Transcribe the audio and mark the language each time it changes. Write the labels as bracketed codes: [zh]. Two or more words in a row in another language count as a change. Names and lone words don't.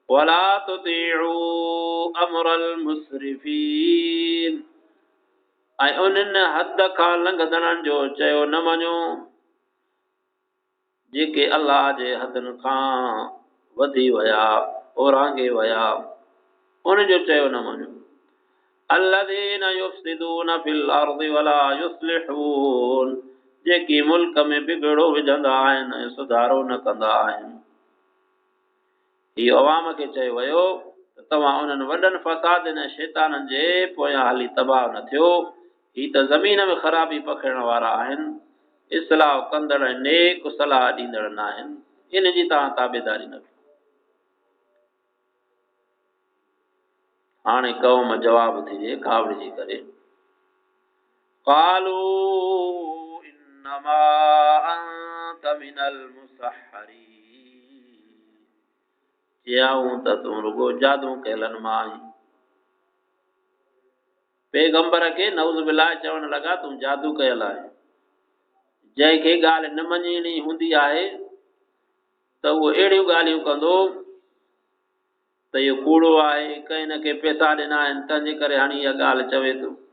[ar] ولا تطيعوا أمر المسرفين, [sd] ऐं उन्हनि हद खां लंघंदड़नि जो चयो न मञो, जेके अल्लाह जे हदनि खां वधी विया ओरांगे विया, उनजो चयो न मञो। [ar] الذين يفسدون في الارض ولا يصلحون, [sd] जेकी मुल्क में बिगड़ो विझंदा आहिनि ऐं सुधारो न कंदा आहिनि। हीउ अवाम खे चयो वियो त तव्हां उन्हनि वॾनि फ़सादनि ऐं शैताननि जे पोयां हली तबाह न थियो। हीउ त ज़मीन में ख़राबी पखिड़ण वारा आहिनि, इस्लाह कंदड़ ऐं नेक सलाह ॾींदड़ न आहिनि। इन जी तव्हां ताबेदारी न कयो। हाणे क़ौम जवाब थी ॾे कावड़िजी करे, [ar] قالوا إنما أنت من المسحرين, [sd] चयाऊं त तूं रुगो जादू कयलनि मां आहीं। पैगंबर खे [ar] نعوذ بالله [sd] चवण लॻा तूं जादू कयल आहे। जंहिंखे ॻाल्हि न मञणी हूंदी आहे त उहो अहिड़ियूं ॻाल्हियूं कंदो त इहो कूड़ो आहे, कंहिं न कंहिं पैसा ॾिना आहिनि तंहिंजे करे हाणे इहा ॻाल्हि चवे थो।